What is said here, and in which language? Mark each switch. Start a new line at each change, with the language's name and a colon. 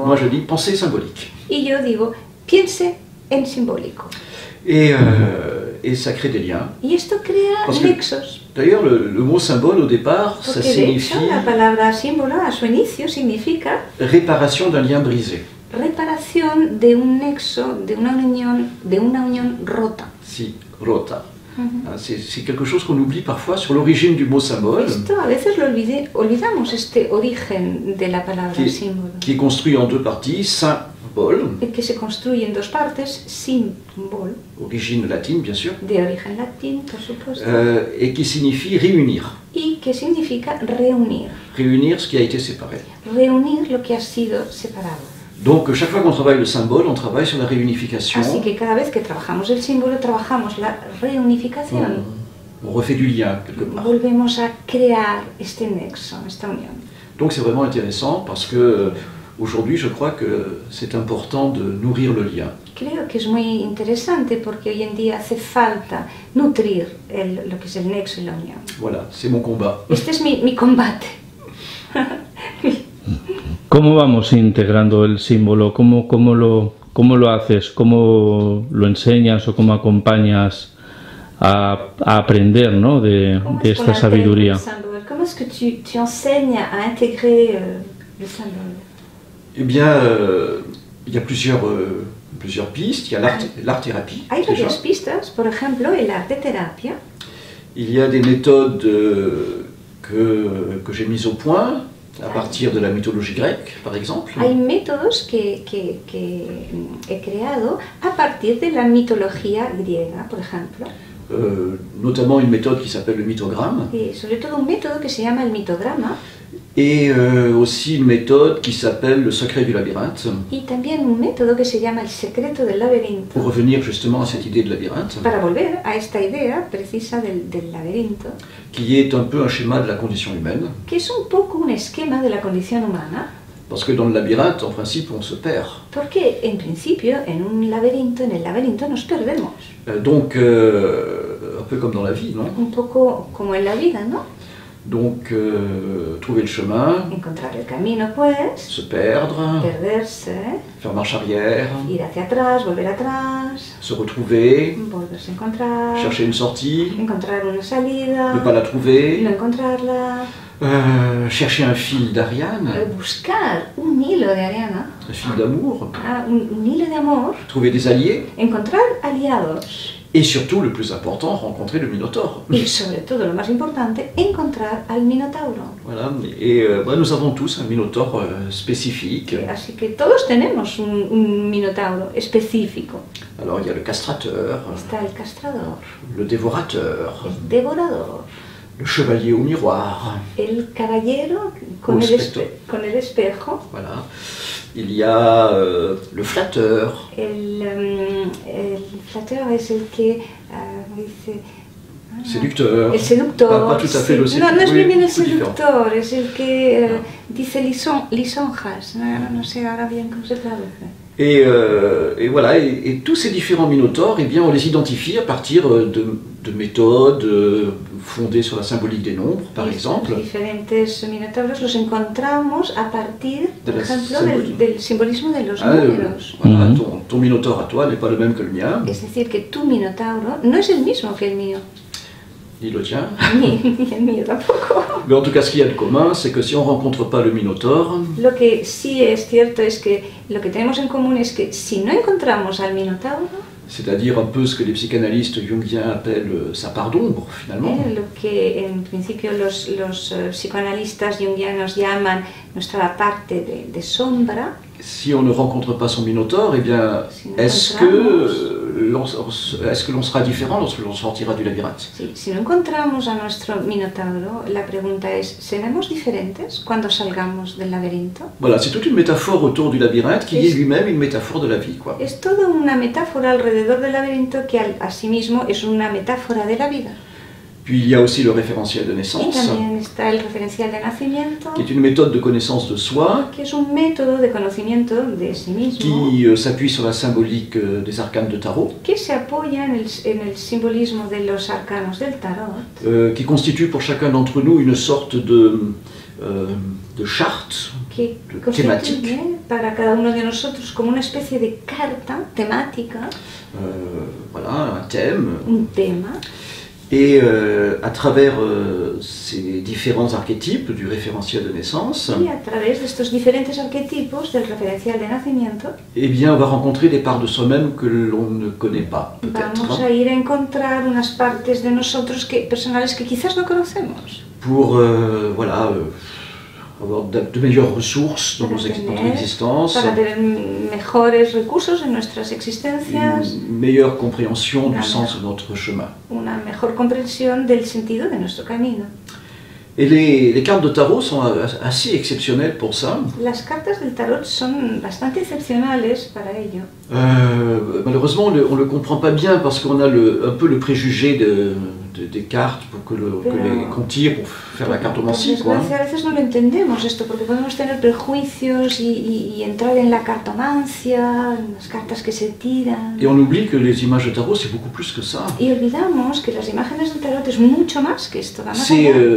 French: Moi je dis pensez symbolique.
Spanish: Y yo digo, piense en simbólico.
French: Et ça crée des liens.
Spanish: Y esto crea
French: Parce que,
Spanish: nexos.
French: d'ailleurs, le mot symbole au départ, ça
Spanish: Porque de
French: signifie
Spanish: hecho la palabra símbolo a su inicio significa
French: réparation d'un lien brisé.
Spanish: reparación de un nexo, de una unión rota. Si, rota.
French: C'est quelque chose qu'on oublie parfois sur l'origine du mot symbole,
Spanish: Esto a veces olvidamos este origen de la palabra símbolo,
French: qui est construit en deux parties, symbole,
Spanish: que se construye en dos partes, símbolo,
French: origine latine bien sûr,
Spanish: de origen latín, por supuesto,
French: et qui signifie réunir.
Spanish: y que significa reunir,
French: Réunir ce qui a été séparé.
Spanish: reunir lo que ha sido separado.
French: Donc chaque fois qu'on travaille le symbole, on travaille sur la réunification.
Spanish: Así que cada vez que trabajamos el símbolo, trabajamos la reunificación.
French: On refait du lien quelque part.
Spanish: Volvemos a crear este nexo, esta unión.
French: Donc c'est vraiment intéressant parce que aujourd'hui je crois que c'est important de nourrir le lien.
Spanish: Creo que es muy interesante porque hoy en día hace falta nutrir lo que es el nexo y la unión.
French: Voilà, c'est mon combat.
Spanish: Este es mi combate. ¿Cómo vamos integrando el símbolo? ¿Cómo lo haces? ¿Cómo lo enseñas o cómo acompañas a aprender, ¿no? de esta sabiduría? ¿Cómo es que tu enseñas a
French: intégrer le symbole? Eh bien, il y a plusieurs pistes. Il y a l'art-thérapie.
Spanish: Hay varias pistas, por ejemplo, el arte-terapia.
French: Il y a des méthodes que j'ai mises au point à partir de la mythologie grecque, par exemple.
Spanish: Hay métodos que he creado a partir de la mitología griega, por ejemplo.
French: Notamment une méthode qui s'appelle le mythogramme.
Spanish: Y sobre todo un método que se llama el mitograma.
French: Et aussi une méthode qui s'appelle le secret du labyrinthe.
Spanish: Y también un método que se llama el secreto del laberinto.
French: Pour revenir justement à cette idée de labyrinthe.
Spanish: Para volver a esta idea precisa del laberinto.
French: Qui est un peu un schéma de la condition humaine.
Spanish: Que es un poco un esquema de la condición humana.
French: Parce que dans le labyrinthe, en principe, on se perd.
Spanish: Porque en principio, en el laberinto nos perdemos.
French: Donc, un peu comme dans la vie, non?
Spanish: Un poco como en la vida, ¿no?
French: Donc, trouver le chemin,
Spanish: encontrar el camino, pues,
French: se perdre,
Spanish: perderse,
French: faire marche arrière,
Spanish: ir hacia atrás, volver atrás,
French: se retrouver,
Spanish: volverse a encontrar,
French: chercher une sortie,
Spanish: encontrar una salida,
French: ne pas la trouver,
Spanish: no encontrarla,
French: chercher un fil d'Ariane,
Spanish: buscar un hilo de Ariana,
French: un fil d'amour,
Spanish: un hilo de amor,
French: trouver des alliés,
Spanish: encontrar aliados.
French: Et surtout, le plus important, rencontrer le Minotaure.
Spanish: Y sobre todo, lo más importante, encontrar al Minotauro.
French: Voilà, et nous avons tous un Minotaure spécifique.
Spanish: Así que todos tenemos un Minotauro específico.
French: Alors, il y a le castrateur,
Spanish: Está el castrador,
French: le dévorateur,
Spanish: el devorador,
French: le chevalier au miroir.
Spanish: el caballero con el espejo.
French: Voilà. Il y a le flatteur.
Spanish: El flatteur es el que dice...
French: Séducteur.
Spanish: El seductor.
French: Pas tout à fait le séducteur.
Spanish: No es
French: oui,
Spanish: bien el
French: différent.
Spanish: seductor, es el que dice lisonjas. No sé ahora bien cómo se traduce.
French: Et voilà, et tous ces différents minotaures, eh bien, on les identifie à partir de méthodes fondées sur la symbolique des nombres, par exemple.
Spanish: Los diferentes minotauros los encontramos a partir, por ejemplo, del simbolismo de los números.
French: Voilà, ton minotaure à toi n'est pas le même que le mien.
Spanish: Es decir, que tu minotauro no es el mismo que el mío.
French: Ni le tien.
Spanish: Ni el mío tampoco.
French: Mais en tout cas, ce qu'il y a de commun, c'est que si on ne rencontre pas le minotaure,
Spanish: Lo que sí es cierto es que lo que tenemos en común es que si no encontramos al minotauro,
French: c'est-à-dire un peu ce que les psychanalystes jungiens appellent sa part d'ombre, finalement,
Spanish: lo que en principio los psicoanalistas jungianos llaman nuestra parte de sombra,
French: si on ne rencontre pas son minotaure, eh bien,
Spanish: Si no
French: est-ce que l'on sera différent lorsque l'on sortira du labyrinthe?
Spanish: si no encontramos a nuestro minotauro, la pregunta es, ¿seremos diferentes cuando salgamos del laberinto?
French: Voilà, c'est toute une métaphore autour du labyrinthe qui est lui-même une métaphore de la vie, quoi.
Spanish: Es toda una metáfora alrededor del laberinto que asimismo es una metáfora de la vida.
French: Puis il y a aussi le référentiel de
Spanish: Y
French: naissance,
Spanish: también está el referencial de nacimiento,
French: qui est une méthode de connaissance de soi,
Spanish: que es un método de conocimiento de sí mismo,
French: qui s'appuie sur la symbolique des arcanes de tarot,
Spanish: que se apoya en el simbolismo de los arcanos del tarot,
French: qui constitue pour chacun d'entre nous une sorte de charte
Spanish: que
French: thématique,
Spanish: constituye para cada uno de nosotros como una especie de carta temática,
French: voilà, un thème.
Spanish: un tema,
French: Et à travers ces différents archétypes du référentiel de naissance,
Spanish: y a través de estos diferentes arquetipos del referencial de nacimiento,
French: eh bien, on va rencontrer des parts de soi-même que l'on ne connaît pas, peut-être,
Spanish: vamos a ir a encontrar unas partes de nosotros personales que quizás no conocemos,
French: pour voilà, avoir de meilleures ressources dans notre existence,
Spanish: para tener mejores recursos en nuestras existencias,
French: une meilleure compréhension du sens de notre chemin.
Spanish: una mejor comprensión del sentido de nuestro camino.
French: Et les cartes de tarot sont assez exceptionnelles pour ça.
Spanish: Las cartas del tarot son bastante excepcionales para ello.
French: Malheureusement, on ne le comprend pas bien parce qu'on a un peu le préjugé des cartes qu'on tire pour faire la cartomancie, quoi.
Spanish: A veces no lo entendemos esto, porque podemos tener prejuicios y entrar en la cartomancia, en las cartas que se tiran.
French: Et on oublie que les images de tarot, c'est beaucoup plus que ça.
Spanish: Y olvidamos que las imágenes del tarot es mucho más que esto, va más allá.